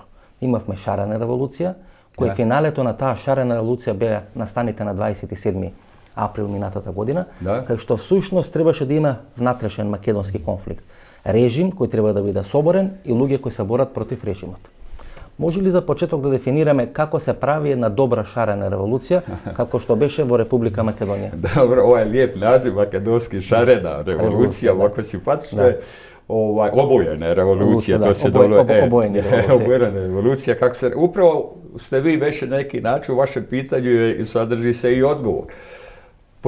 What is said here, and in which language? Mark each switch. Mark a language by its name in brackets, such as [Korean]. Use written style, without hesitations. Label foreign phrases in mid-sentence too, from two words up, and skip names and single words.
[Macedonian] Имавме шарена револуција, кој финалето на таа шарена револуција беа настаните на 27 април минатата година, кај што всушност требаше да има внатрешен македонски конфликт. Режим кој треба да биде соборен и луѓе кои се борат против режимот. Може ли за почеток да дефинираме како се прави една добра шарена револуција, како што беше во Република Македонија? [Croatian] Dobro, ovo je lijep naziv, makedonski šarena revolucija, ovako simpatično je. Obojena revolucija, to se dobro... Obojena revolucija, kako se... Upravo ste vi već na neki način u vašem pitanju i sadrži se i odgovor.